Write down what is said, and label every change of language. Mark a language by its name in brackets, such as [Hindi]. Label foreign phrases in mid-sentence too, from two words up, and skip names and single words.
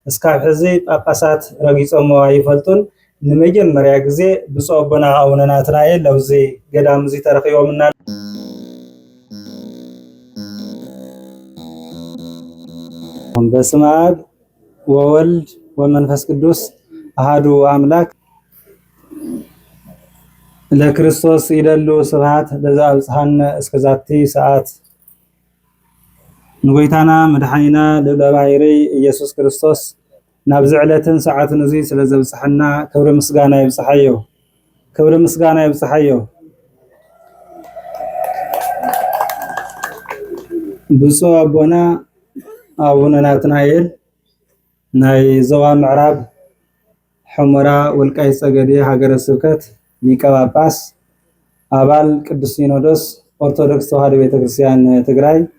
[Tigrinya] እስካብ ሕዚ ጳጳሳት ረጊጾሞ አይፈልጡን ንመጀመሪያ ጊዜ ብፁዕ አቡነ አቡነ ናትናኤል ለውዚ ገዳም እዚ ተረኺቦምና [Geez] በስመ አብ ወወልድ ወመንፈስ ቅዱስ አሐዱ አምላክ ለክርስቶስ ይደሉ ስብሐት ለዘአብጽሐነ እስከ ዛቲ ሰዓት [Tigrinya] ንጎይታና መድኃኒና ለባሕሪ ኢየሱስ ክርስቶስ ናብ ዝዕለትን ሰዓትን እዚ ስለ ዘብጽሐና ክብሪ ምስጋና ይብጽሐዮ ክብሪ ምስጋና ይብጽሐዮ ብፁዕ አቡነ አቡነ ናትናኤል ናይ ዞባ ምዕራብ ሑመራ ወልቃይት ጠገዴ ሀገረ ስብከት ሊቀ ጳጳስ አባል ቅዱስ ሲኖዶስ ኦርቶዶክስ ተዋሕዶ ቤተክርስቲያን ትግራይ